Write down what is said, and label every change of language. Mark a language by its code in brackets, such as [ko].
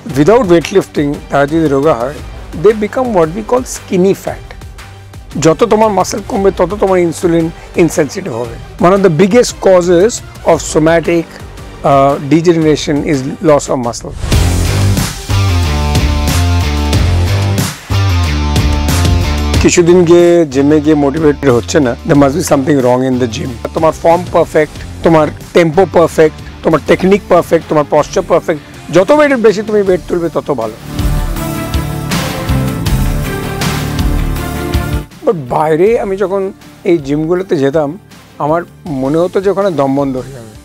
[bn] Without weight lifting তারা যদি রোগা হয় [en] they become what we call skinny fat. [bn] যত তোমার মাসেল কমবে তত তোমার ইনসুলিন ইনসেনসিটিভ হবে। [en] One of the biggest causes of somatic degeneration is loss of muscle. [bn] কিছুদিন গিয়ে জিমে গিয়ে মোটিভেটেড হচ্ছে না, [en] there must be something wrong in the gym. [bn] তোমার ফর্ম পারফেক্ট, তোমার টেম্পো পারফেক্ট, তোমার টেকনিক পারফেক্ট, তোমার পশ্চার পারফেক্ট, যত ওয়েটের বেশি তুমি ওয়েট তুলবে তত ভালো। বাট বাইরে আমি যখন এই জিমগুলোতে যেতাম আমার মনে হতো যে ওখানে দম বন্ধ হয়ে যাবে।